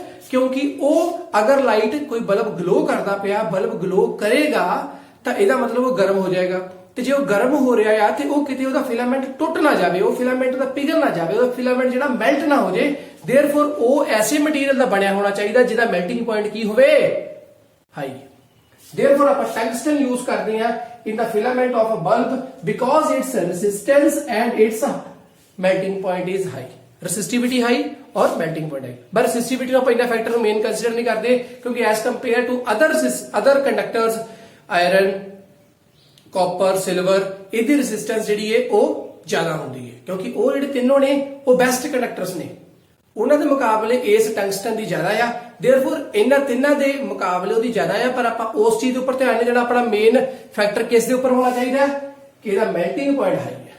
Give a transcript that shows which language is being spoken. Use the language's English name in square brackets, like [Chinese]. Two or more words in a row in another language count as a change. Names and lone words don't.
[Punjabi] ਕਿਉਂਕਿ ਉਹ ਅਗਰ ਲਾਈਟ ਕੋਈ [English] bulb glow [Punjabi] ਕਰਦਾ ਪਿਆ, [English] bulb glow [Punjabi] ਕਰੇਗਾ ਤਾਂ ਇਹਦਾ ਮਤਲਬ ਉਹ ਗਰਮ ਹੋ ਜਾਏਗਾ, ਤੇ ਜੇ ਉਹ ਗਰਮ ਹੋ ਰਿਹਾ ਆ ਤੇ ਉਹ ਕਿਤੇ ਉਹਦਾ ਫਿਲਾਮੈਂਟ ਟੁੱਟ ਨਾ ਜਾਵੇ, ਉਹ ਫਿਲਾਮੈਂਟ ਦਾ ਪਿਘਲ ਨਾ ਜਾਵੇ, ਉਹਦਾ ਫਿਲਾਮੈਂਟ ਜਿਹੜਾ ਮੈਲਟ ਨਾ ਹੋ ਜਾਏ। ਦੇਅਰਫੋਰ ਉਹ ਐਸੇ ਮਟੀਰੀਅਲ ਦਾ ਬਣਿਆ ਹੋਣਾ ਚਾਹੀਦਾ ਜਿਹਦਾ [English] melting point [Punjabi] ਕੀ ਹੋਵੇ? [English] ਹਾਈ। Therefore, ਆਪਾਂ tungsten use [Punjabi] ਕਰਦੇ ਹਾਂ [English] in the filament of a bulb because its resistance and its melting point is high. Resistivity high और melting point high. But resistivity [Punjabi] ਨੂੰ ਆਪਾਂ ਇੰਨਾ ਫੈਕਟਰ ਨੂੰ ਮੇਨ ਕੰਸੀਡਰ ਨਹੀਂ ਕਰਦੇ ਕਿਉਂਕਿ [English] as compared to other conductors, iron, copper, silver, [Punjabi] ਇਹਦੀ resistance ਜਿਹੜੀ ਹੈ ਉਹ ਜ਼ਿਆਦਾ ਹੁੰਦੀ ਹੈ ਕਿਉਂਕਿ ਉਹ ਜਿਹੜੇ ਤਿੰਨੋਂ ਨੇ ਉਹ [English] best conductors [Punjabi] ਨੇ। ਉਹਨਾਂ ਦੇ ਮੁਕਾਬਲੇ ਇਸ ਟੰਗਸਟਨ ਦੀ ਜ਼ਿਆਦਾ ਆ। ਦੇਅਰਫੋਰ ਇਹਨਾਂ ਤਿੰਨਾਂ ਦੇ ਮੁਕਾਬਲੇ ਉਹਦੀ ਜ਼ਿਆਦਾ ਆ। ਪਰ ਆਪਾਂ ਉਸ ਚੀਜ਼ ਦੇ ਉੱਪਰ ਧਿਆਨ ਨਹੀਂ ਦੇਣਾ। ਆਪਣਾ [English] main factor [Punjabi] ਕਿਸ ਦੇ ਉੱਪਰ ਹੋਣਾ ਚਾਹੀਦਾ ਕਿ ਇਹਦਾ [English] melting point high [Punjabi] ਹੈ।